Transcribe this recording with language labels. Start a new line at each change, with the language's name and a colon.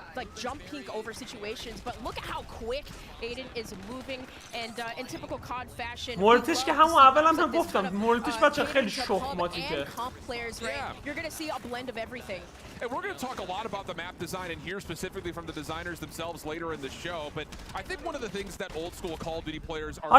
English: Like jumping over situations, but look at how quick Aiden is moving and in typical COD fashion.
Persian: مولتیش که همون اول هم گفتم مولتیش بچه خیلی شخماتیکه.
English: You're going to see a blend of everything. And we're going to talk a lot about the map design and hear specifically from the designers themselves later in the show, but I think one of the things that old school Call of Duty players are